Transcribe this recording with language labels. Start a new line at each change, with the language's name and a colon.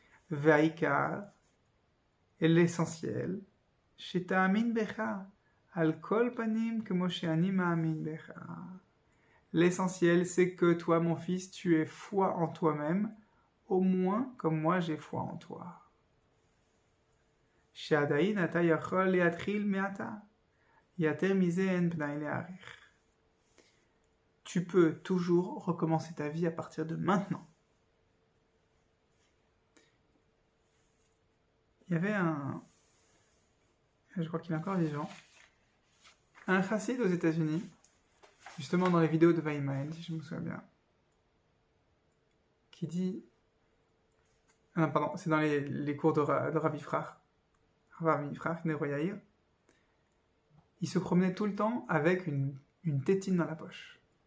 Hebrew: Ve'aikar,
French: et l'essentiel,
Hebrew: sheta'amin becha, al kol panim kemo she'ani ma'amin becha.
French: L'essentiel, c'est que toi, mon fils, tu aies foi en toi-même, au moins comme moi j'ai foi en toi.
Hebrew: שעדיין אתה יכול להתחיל מעתה. יותר מזה אין פנאי להאריך.
French: Tu peux toujours recommencer ta vie à partir de maintenant. Il y avait je crois qu'il est encore vivant, un chassid aux États-Unis, justement dans les vidéos de Vaimael, si je me souviens bien, qui dit, non pardon, c'est dans les cours de Ravi Frach, Nero Yair, il se promenait tout le temps avec une tétine dans la poche.